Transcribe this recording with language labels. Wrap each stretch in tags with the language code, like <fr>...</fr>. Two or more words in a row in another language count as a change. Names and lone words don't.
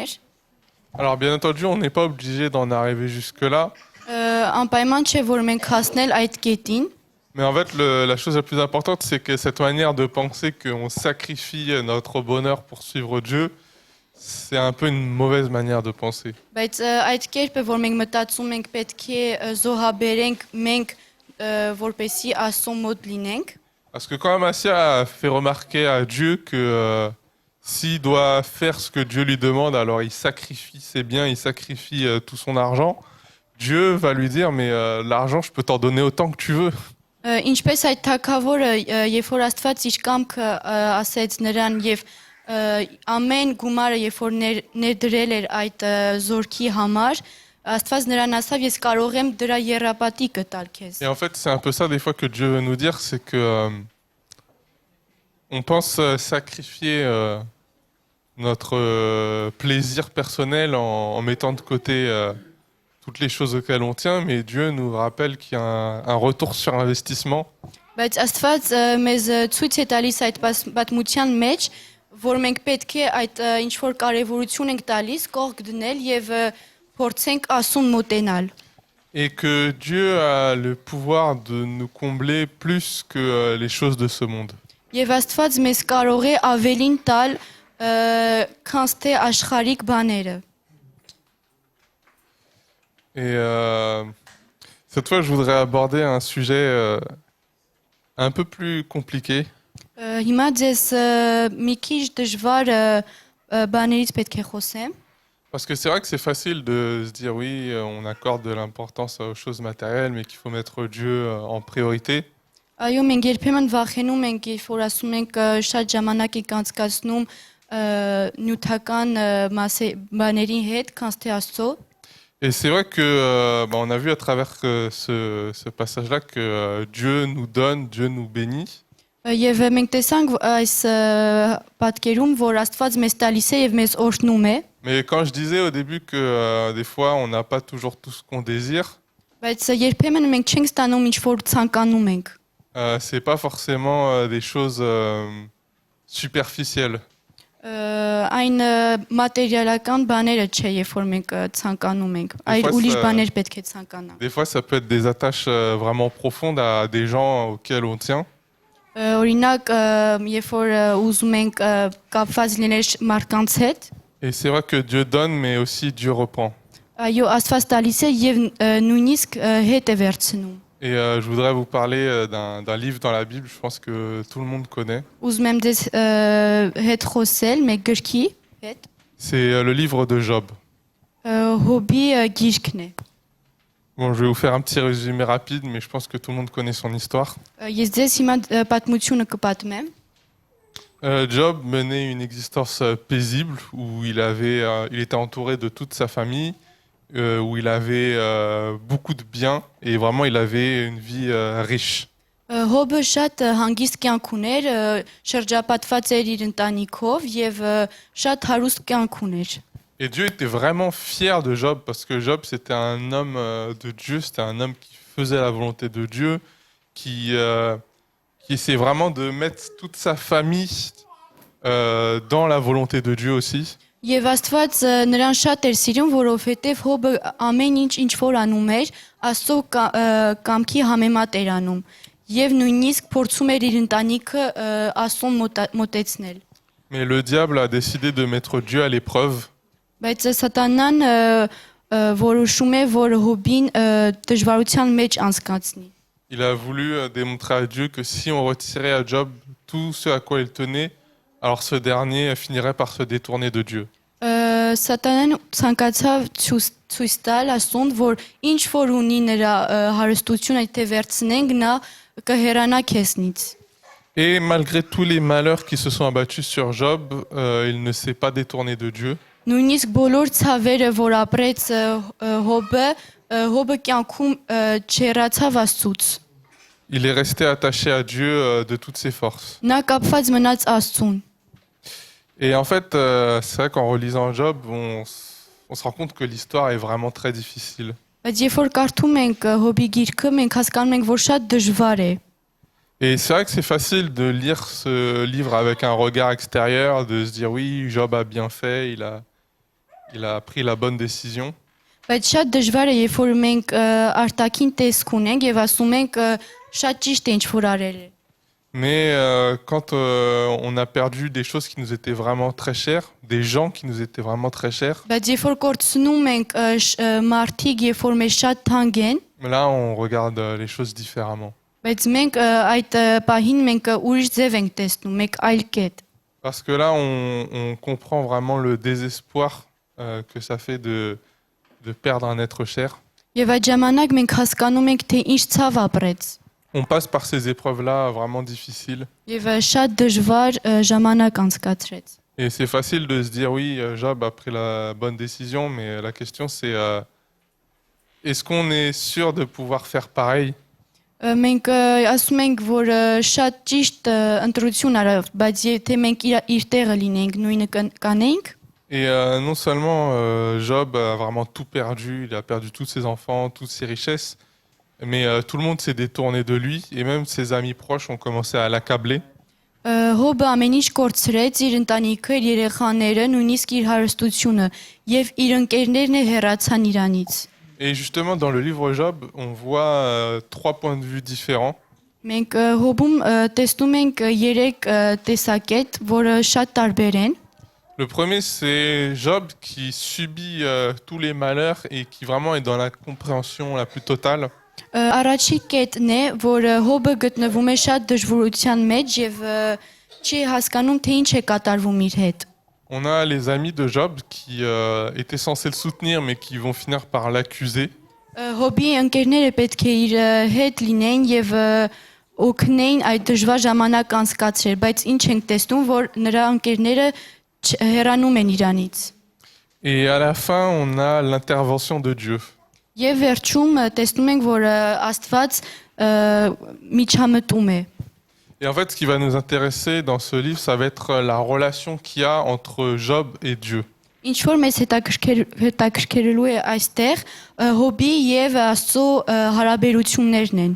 <fr>Alors bien entendu, on n'est pas obligé d'en arriver jusque-là,</fr> <hy>Անպայման չէ որ մենք հասնել այդ կետին,</hy> <fr>Mais en fait, la chose la plus importante, c'est que cette manière de penser qu'on sacrifie notre bonheur pour suivre Dieu, c'est un peu une mauvaise manière de penser.</fr> <hy>բայց այդ կերպը որ մենք մտածում ենք պետք է զոհաբերենք մենք որպեսի Աստծո մոտ լինենք,</hy> <fr>Parce que quand Amasia a fait remarquer à Dieu que s'il doit faire ce que Dieu lui demande, alors il sacrifie ses biens, il sacrifie tout son argent, Dieu va lui dire, mais l'argent, je peux t'en donner autant que tu veux.</fr> <hy>Ինչպես այդ թագավորը երբ որ Աստված իր կամքը ասեց նրան եւ ամեն գումարը երբ որ ներդրել էր այդ զորքի համար, Աստված նրան ասավ ես կարող եմ դրա երապատիկը տալ քեզ։</hy> <fr>Et en fait, c'est un peu ça des fois que Dieu veut nous dire, c'est que on pense sacrifier notre plaisir personnel en mettant de côté toutes les choses auxquelles on tient, mais Dieu nous rappelle qu'il y a un retour sur investissement.</fr> <hy>Բայց Աստված մեզ ցույց է տալիս այդ պատմության մեջ, որ մենք պետք է այդ ինչ որ կարևորություն ենք տալիս կողք դնել եւ փորձենք Աստծուն մոտենալ։</hy> <fr>Et que Dieu a le pouvoir de nous combler plus que les choses de ce monde.</fr> <hy>Եվ Աստված մեզ կարող է ավելին տալ քան թե աշխարհիկ բաները։</hy> <fr>Et cette fois, je voudrais aborder un sujet un peu plus compliqué.</fr> <hy>Հիմա ձեզ մի քիչ դժվար բաներից պետք է խոսեմ։</hy> <fr>Parce que c'est vrai que c'est facile de se dire oui, on accorde de l'importance aux choses matérielles, mais qu'il faut mettre Dieu en priorité.</fr> <hy>Այո, մենք երբեմն վախենում ենք, երբ որ ասում ենք շատ ժամանակ եք անցկացնում նյութական բաների հետ, քան թե Աստծո։</hy> <fr>Et c'est vrai que on a vu à travers ce passage-là que Dieu nous donne, Dieu nous bénit.</fr> <hy>Եվ մենք տեսանք այս պատկերում, որ Աստված մեզ տալիս է եւ մեզ օրհնում է։</hy> <fr>Mais quand je disais au début que des fois on n'a pas toujours tout ce qu'on désire,</fr> <hy>Բայց երբեմն մենք չենք ստանում ինչ որ ցանկանում ենք։</hy> <fr>C'est pas forcément des choses superficielles.</fr> <hy>Այն մատերիալական բաները չէ, երբ որ մենք ցանկանում ենք, այլ ուրիշ բաներ պետք է ցանկանանք։</hy> <fr>Des fois, ça peut être des attaches vraiment profondes à des gens auxquels on tient.</fr> <hy>Օրինակ, երբ որ ուզում ենք կապված լինել մարդկանց հետ,</hy> <fr>Et c'est vrai que Dieu donne, mais aussi Dieu reprend.</fr> <hy>այո, Աստված տալիս է եւ նույնիսկ հետ է վերցնում։</hy> <fr>Et je voudrais vous parler d'un livre dans la Bible, je pense que tout le monde connaît.</fr> <hy>Ուզում եմ դες հետ խոսել մեկ գրքի հետ։</hy> <fr>C'est le livre de Job.</fr> <hy>Հոբի գիրքն է։</hy> <fr>Bon, je vais vous faire un petit résumé rapide, mais je pense que tout le monde connaît son histoire.</fr> <hy>Ես ձեզ հիմա պատմությունը կպատմեմ։</hy> <fr>Job menait une existence paisible où il était entouré de toute sa famille, où il avait beaucoup de biens et vraiment il avait une vie riche.</fr> <hy>Հոբը շատ հանգիստ կյանք ուներ, շրջապատված էր իր ընտանիքով եւ շատ հարուստ կյանք ուներ։</hy> <fr>Et Dieu était vraiment fier de Job parce que Job c'était un homme de Dieu, c'était un homme qui faisait la volonté de Dieu, qui essayait vraiment de mettre toute sa famille dans la volonté de Dieu aussi.</fr> <hy>Եվ Աստված նրան շատ էր սիրում, որովհետև Հոբը ամեն ինչ որ անում էր, Աստծո կամքի համեմատ էր անում։ Եվ նույնիսկ փորձում էր իր ընտանիքը Աստծուն մոտեցնել։</hy> <fr>Mais le diable a décidé de mettre Dieu à l'épreuve.</fr> <hy>Բայց Սատանան որոշում է, որ Հոբին դժվարության մեջ անցկացնի։</hy> <fr>Il a voulu démontrer à Dieu que si on retirait à Job tout ce à quoi il tenait, alors ce dernier finirait par se détourner de Dieu.</fr> <hy>Սատանան ցանկացավ ցույց տալ Աստծուն, որ ինչ որ ունի նրա հարստությունը եթե վերցնենք, նա կհեռանա քեզնից։</hy> <fr>Et malgré tous les malheurs qui se sont abattus sur Job, il ne s'est pas détourné de Dieu.</fr> <hy>Նույնիսկ բոլոր ցավերը, որ ապրեց Հոբը կյանքում չհեռացավ Աստծուց։</hy> <fr>Il est resté attaché à Dieu de toutes ses forces.</fr> <hy>Նա կապված մնաց Աստծուն։</hy> <fr>Et en fait, c'est vrai qu'en relisant Job, on se rend compte que l'histoire est vraiment très difficile.</fr> <hy>Բայց երբ որ կարդում ենք Հոբի գիրքը, մենք հասկանում ենք, որ շատ դժվար է։</hy> <fr>Et c'est vrai que c'est facile de lire ce livre avec un regard extérieur, de se dire oui, Job a bien fait, il a pris la bonne décision.</fr> <hy>Բայց շատ դժվար է, երբ որ մենք արտաքին տեսք ունենք եւ ասում ենք շատ ճիշտ է ինչ որ արել է։</hy> <fr>Mais quand on a perdu des choses qui nous étaient vraiment très chères, des gens qui nous étaient vraiment très chers,</fr> <hy>Բայց երբ որ կորցնում ենք մարդիկ, երբ որ մեզ շատ թանկ են,</hy> <fr>là on regarde les choses différemment.</fr> <hy>բայց մենք այդ պահին մենք ուրիշ ձև ենք տեսնում, մեկ այլ կետ։</hy> <fr>Parce que là on comprend vraiment le désespoir que ça fait de perdre un être cher.</fr> <hy>Եվ այդ ժամանակ մենք հասկանում ենք, թե ինչ ցավ ապրեց։</hy> <fr>On passe par ces épreuves-là vraiment difficiles.</fr> <hy>Եվ շատ դժվար ժամանակ անցկացրեց։</hy> <fr>Et c'est facile de se dire oui, Job a pris la bonne décision, mais la question c'est est-ce qu'on est sûr de pouvoir faire pareil?</fr> <hy>Մենք ասում ենք, որ շատ ճիշտ ընտրություն արավ, բայց եթե մենք իր տեղը լինենք, նույնը կանենք։</hy> <fr>Et non seulement Job a vraiment tout perdu, il a perdu tous ses enfants, toutes ses richesses, mais tout le monde s'est détourné de lui et même ses amis proches ont commencé à l'accabler.</fr> <hy>Հոբը ամեն ինչ կորցրեց, իր ընտանիքը, իր երեխաները, նույնիսկ իր հարստությունը, եւ իր ընկերներն է հեռացան իրանից։</hy> <fr>Et justement dans le livre Job, on voit trois points de vue différents.</fr> <hy>Մենք հոբում տեսնում ենք 3 տեսակետ, որը շատ տարբեր են։</hy> <fr>Le premier, c'est Job qui subit tous les malheurs et qui vraiment est dans la compréhension la plus totale.</fr> <hy>Առաջի կետն է, որ հոբը գտնվում է շատ դժվարության մեջ եւ չի հասկանում, թե ինչ է կատարվում իր հետ։</hy> <fr>On a les amis de Job qui étaient censés le soutenir mais qui vont finir par l'accuser.</fr> <hy>Հոբի ընկերները պետք է իր հետ լինեն եւ օգնեին այդ դժվար ժամանակ անցկացրել, բայց ինչ ենք տեսնում, որ նրա ընկերները հեռանում են իրանից։</hy> <fr>Et à la fin, on a l'intervention de Dieu.</fr> <hy>Եվ վերջում տեսնում ենք, որ Աստված միջամտում է։</hy> <fr>Et en fait, ce qui va nous intéresser dans ce livre, ça va être la relation qu'il y a entre Job et Dieu.</fr> <hy>Ինչ որ մեզ հետաքրքրելու է այստեղ հոբի եւ Աստծո հարաբերություններն են։</hy>